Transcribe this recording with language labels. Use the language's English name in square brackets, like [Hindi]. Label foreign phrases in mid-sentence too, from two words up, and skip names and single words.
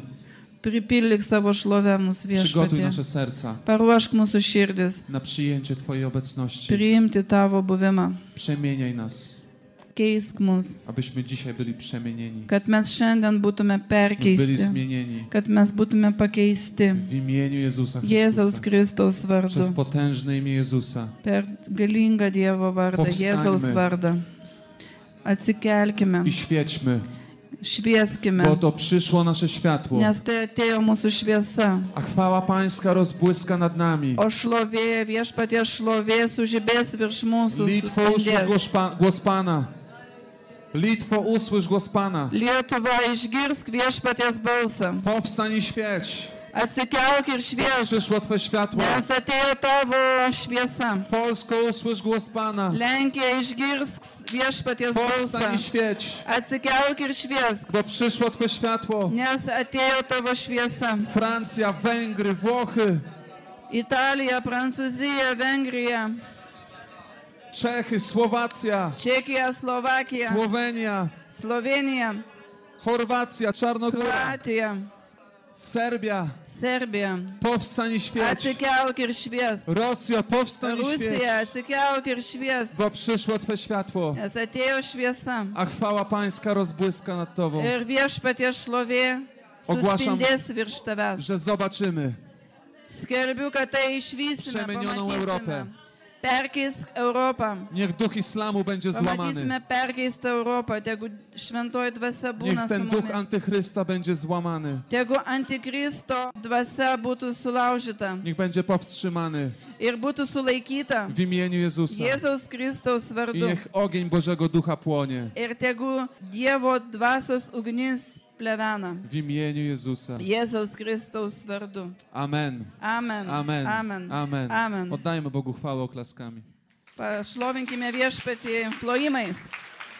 [Lithuanian] Pripildyk savo šlovę mūsų [Polish] Przygotuj [Lithuanian] viešpatie. [Polish] nasze serca [Lithuanian] Paruošk mūsų širdis, [Polish] na przyjęcie Twojej obecności. [Lithuanian] priimti tavo buvimą. [Polish] Przemieniaj nas, [Lithuanian] Keisk mus, [Polish] abyśmy dzisiaj byli przemienieni. [Lithuanian] kad mes šiandien būtume [Polish] Byli [Lithuanian] perkeisti, [Polish] zmienieni [Lithuanian] kad mes būtume pakeisti [Polish] w imieniu Jezusa [Lithuanian] Jėzaus [Polish] Chrystusa. [Lithuanian] Kristaus vardu, [Polish] Przez potężne imię Jezusa. [Lithuanian] per galingą Dievo vardą, [Polish] Powstańmy. [Lithuanian] Jėzaus vardą. Atsikelkime [Polish] I świećmy [Lithuanian] švieskime, [Polish] bo to przyszło nasze światło. [Lithuanian] nes tai atėjo mūsų šviesa. [Polish] A chwała Pańska rozbłyska nad nami. [Lithuanian] O šlovė, viešpaties šlovė sužibės virš mūsų. [Polish] Litwo, usłysz [Lithuanian] Suspindės. [Polish] głos Pana. Litwo, usłysz głos Pana. [Lithuanian] Lietuva, išgirsk viešpaties balsą. [Polish] Powstań i świeć. [Lithuanian] Atsikelk ir šviesk, [Polish] Przyszło Twe światło. [Lithuanian] nes atėjo tavo šviesa. [Polish] Polsko, usłysz głos Pana. [Lithuanian] Lenkija, išgirsk viešpaties balsą. [Polish] Powstań i świeć, [Lithuanian] Atsikelk ir šviesk, [Polish] bo przyszło Twe światło. [Lithuanian] nes atėjo tavo šviesa. [Polish] Francja, Węgry, Włochy, [Lithuanian] Italija, Prancūzija, Vengrija, [Polish] Czechy, Słowacja, [Lithuanian] Čekija, Slovakija, [Polish] Słowenia, [Lithuanian] Slovenija, [Polish] Chorwacja, Czarnogóra, [Lithuanian] Kroatija, [Polish] Serbia. [Lithuanian] Serbija. [Polish] Powstań i świeć. [Lithuanian] Atsikelk ir šviesk. [Polish] Rosja, powstań i świeć, [Lithuanian] Rusija, atsikelk ir šviesk, [Polish] bo przyszło Twe światło. [Lithuanian] nes atėjo šviesa. [Polish] A chwała Pańska rozbłyska nad Tobą, [Lithuanian] Ir viešpaties šlovė [Polish] Ogłaszam, [Lithuanian] suspindės virš tavęs. [Polish] że zobaczymy [Lithuanian] Skelbiu, kad tai išvysime, [Polish] Przemienioną Europę. [Lithuanian] pamatysime. Perkeisk Europą. [Polish] Niech duch islamu będzie złamany. [Lithuanian] Pamatysime perkeistą Europą. Tegu šventoji dvasia būna [Polish] Niech [Lithuanian] su [Polish] ten duch [Lithuanian] mumis. [Polish] antychrysta będzie złamany. [Lithuanian] Tegu antikristo dvasia būtų sulaužyta [Polish] Niech będzie powstrzymany [Lithuanian] ir būtų sulaikyta [Polish] w imieniu Jezusa. [Lithuanian] Jėzaus Kristaus [Polish] I [Lithuanian] vardu. [Polish] niech ogień Bożego Ducha płonie [Lithuanian] Ir tegu Dievo dvasios ugnis plevena. [Polish] w imieniu Jezusa. [Lithuanian] Jėzaus Kristaus vardu. [Polish] Amen. [Lithuanian] Amen. [Polish] Amen. [Lithuanian] Amen. [Polish] Amen. [Lithuanian] Amen. [Polish] Oddajmy Bogu chwałę oklaskami. [Lithuanian] Pašlovinkime viešpatį plojimais.